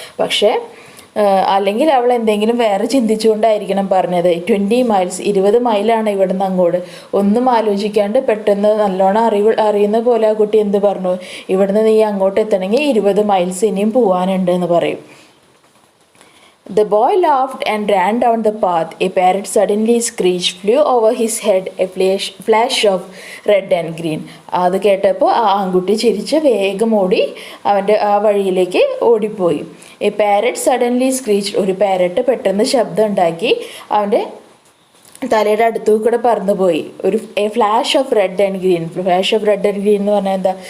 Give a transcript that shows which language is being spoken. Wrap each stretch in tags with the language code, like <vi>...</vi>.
<ml>പക്ഷേ അല്ലെങ്കിൽ അവൾ എന്തെങ്കിലും വേറെ ചിന്തിച്ചുകൊണ്ടായിരിക്കണം പറഞ്ഞത്. 20 മൈൽസ്, 20 മൈലാണ് ഇവിടെ നിന്ന് അങ്ങോട്ട്. ഒന്നും ആലോചിക്കാണ്ട് പെട്ടെന്ന് നല്ലോണം അറിയുന്ന പോലെ ആ കുട്ടി എന്ത് പറഞ്ഞു? ഇവിടുന്ന് നീ അങ്ങോട്ട് എത്തണമെങ്കിൽ 20 മൈൽസ് ഇനിയും പോകാനുണ്ട് എന്ന് പറയും.</ml> <en>The boy laughed and ran down the path. A parrot suddenly screeched, flew over his head, a flash of red and green.</en> <ml>അത് കേട്ടപ്പോൾ ആ ആൺകുട്ടി ചിരിച്ച് വേഗം ഓടി അവൻ്റെ ആ വഴിയിലേക്ക് ഓടിപ്പോയി.</ml> <en>A parrot suddenly screech.</en> <ml>ഒരു പാരറ്റ് പെട്ടെന്ന് ശബ്ദം ഉണ്ടാക്കി അവൻ്റെ തലയുടെ അടുത്തു കൂടെ പറന്നുപോയി.</ml> <en>ഒരു flash of red and green. Flash of red and green</en> <ml>എന്ന് പറഞ്ഞാൽ എന്താ?</ml>